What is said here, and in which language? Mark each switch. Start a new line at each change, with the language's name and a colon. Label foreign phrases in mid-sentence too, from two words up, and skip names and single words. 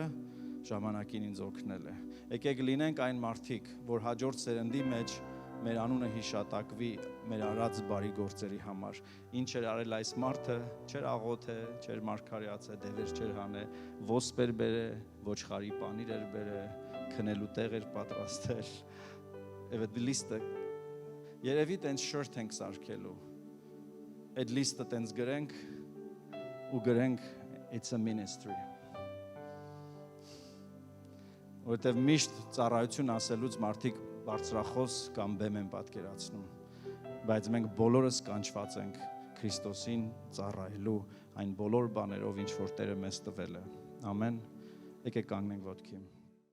Armenian: ժամանակին ինձ օգնել է։ Եկեք լինենք այն մարդիկ, որ հաջորդ սերնդի մեջ մեր անունը հիշատակվի մեր արած բարի գործերի համար։ Ինչ էր արել այս մարդը, չէր աղոթե, չէր մարգարեացե, դևեր չէր հանե, ոսպեր բերե, ոչխարի պանիր էր բերե, քնելու տեղ էր պատրաստել։ Եվ այդ լիստը երևի տենց շորթ ենք սարքելու, այդ լիստը տենց գրենք ու գրենք
English: it's a ministry,
Armenian: որովհետև միշտ ծառայություն ասելուց մարդիկ բարձրախոս կամ բեմ են պատկերացնում, բայց մենք բոլորս կանչված ենք Քրիստոսին ծառայելու այն բոլոր բաներով, ինչ որ Տերը մեզ տվել է, ամեն, եկեք կանգնենք ոտքի։